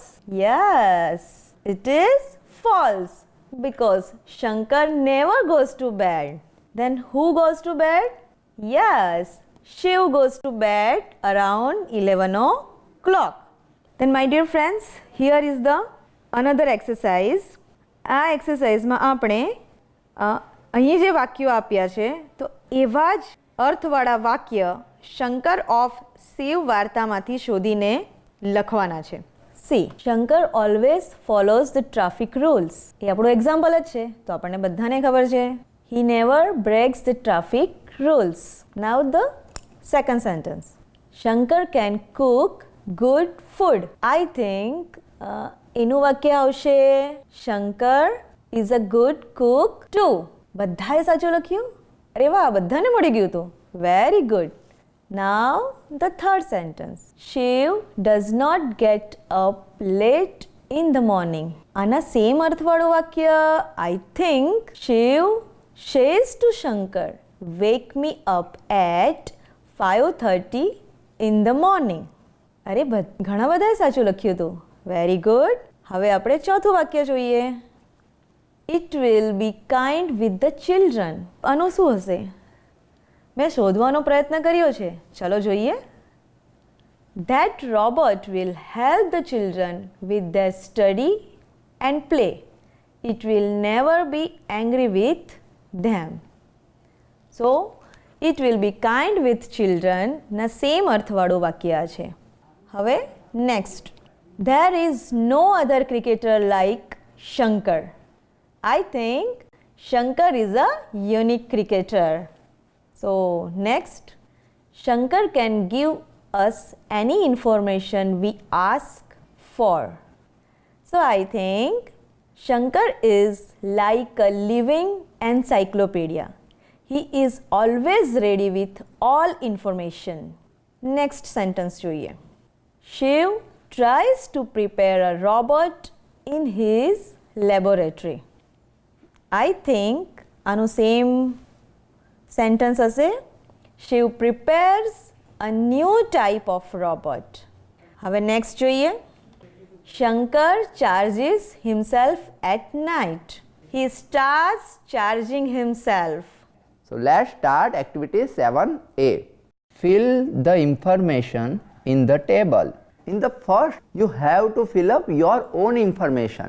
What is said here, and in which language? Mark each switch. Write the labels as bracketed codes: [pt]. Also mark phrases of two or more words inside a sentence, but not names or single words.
[en] Yes, it is false because Shankar never goes to bed. Then who goes to bed? Yes, Shiv goes to bed around 11 o'clock. Then my dear friends, here is the another exercise. [gu] આ એક્સરસાઇઝમાં આપણે અહીં જે વાક્યો આપ્યા છે તો એવા જ અર્થવાળા વાક્ય શંકર ઓફ શિવ વાર્તામાંથી શોધીને લખવાના છે. [en] See Shankar always follows the traffic rules. [gu] એ આપણું એક્ઝામ્પલ જ છે તો આપણને બધાને ખબર છે. [en] He never breaks the traffic rules. Now the second sentence. Shankar can cook good food. I think [gu] એનું વાક્ય આવશે [en] Shankar is a good cook too. [gu] બધાએ સાચું લખ્યું? અરે વાહ, બધાને મળી ગયું હતું. [en] very good. Now the third sentence. Shiv does not get up late in the morning. [gu] આના સેમ અર્થવાળું વાક્ય [en] I think Shiv says to Shankar, wake me up at 5:30 in the morning. [gu] અરે ઘણા બધાએ સાચું લખ્યું હતું. [en] very good. [gu] હવે આપણે ચોથું વાક્ય જોઈએ. [en] It will be kind with the children. [gu] આનું શું હશે? મેં શોધવાનો પ્રયત્ન કર્યો છે. ચલો જોઈએ. [en] That robot will help the children with their study and play. It will never be angry with them. So, it will be kind with children [gu] ના સેમ અર્થવાળું વાક્ય છે. હવે next. [en] There is no other cricketer like Shankar. I think Shankar is a unique cricketer. So next, Shankar can give us any information we ask for. So I think Shankar is like a living encyclopedia. He is always ready with all information. Next sentence જોઈએ. Shiv tries to prepare a robot in his laboratory. I think [gu] આનું [en] same sentence [gu] હશે. [en] Shiv prepares a new type of robot. [gu] હવે નેક્સ્ટ જોઈએ. [en] Shankar charges himself at night. He starts charging himself. So let's start activity 7A. Fill the information in the table. In the first, you have to fill up your own information.